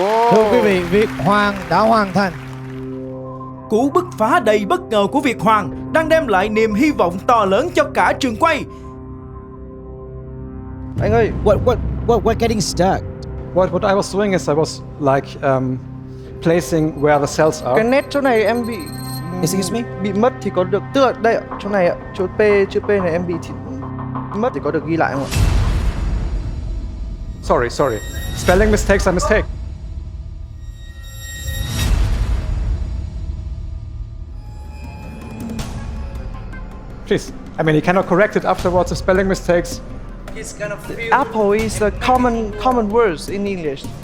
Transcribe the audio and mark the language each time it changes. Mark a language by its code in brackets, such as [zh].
[vi] Thưa quý vị, Việt Hoàng đã hoàn thành. Cú bứt phá đầy bất ngờ của Việt Hoàng đang đem lại niềm hy vọng to lớn cho cả trường quay. Anh ơi, [en] We're getting stuck. What I was doing is I was like placing where the cells are. [vi] cái nét chỗ này em bị [en] Excuse me? [vi] bị mất thì có được, tức là đây ạ, chỗ này ạ, chỗ P, chữ P này em bị mất thì có được ghi lại không ạ? [en] Sorry. Spelling mistakes are mistake. Please. I mean, you cannot correct it afterwards. The spelling mistakes. Apple is a common words in English.